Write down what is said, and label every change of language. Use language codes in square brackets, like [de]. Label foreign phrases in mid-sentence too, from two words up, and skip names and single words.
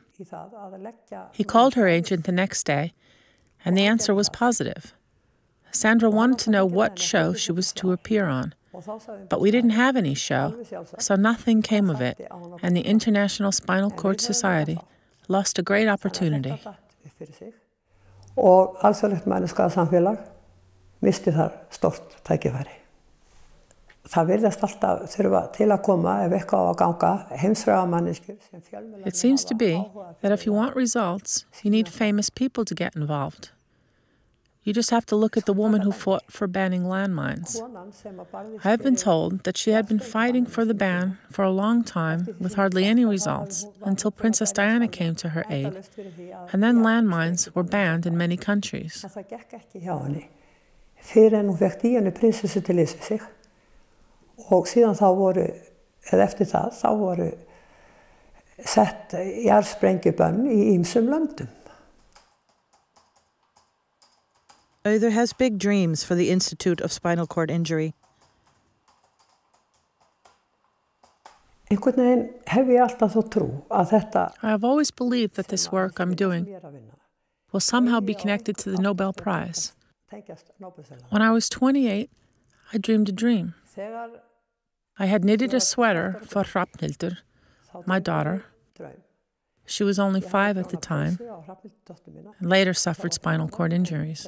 [en] He called her agent the next day, and the answer was positive. Sandra wanted to know what show she was to appear on, but we didn't have any show, so nothing came of it, and the International Spinal Cord Society lost a great opportunity. [is] Og alþjóðlegt mænuskaðasamfélag misti þar stórt tækifæri. Það virðist alltaf þurfa til að koma ef eitthvað á að ganga heimsfrægar manneskjur sem fjölmiðlar. [en] It seems to be that if you want results, you need famous people to get involved. You just have to look at the woman who fought for banning landmines. I've been told that she had been fighting for the ban for a long time with hardly any results until Princess Diana came to her aid, and then landmines were banned in many countries. [is] Það gekk ekki hjá henni fyrir en hún fékk Díönu prinsessu til liðs við sig og síðan þá voru, eða eftir það, þá voru sett jarðsprengjubönn í ýmsum löndum. [en] Auður has big dreams for the Institute of Spinal Cord Injury. [is] Einhvern veginn hef ég alltaf þó trú að þetta [en] I have always believed that this work I'm doing will somehow be connected to the Nobel Prize. When I was 28, I dreamed a dream. I had knitted a sweater for Hrafnhildur, my daughter. She was only 5 at the time, and later suffered spinal cord injuries.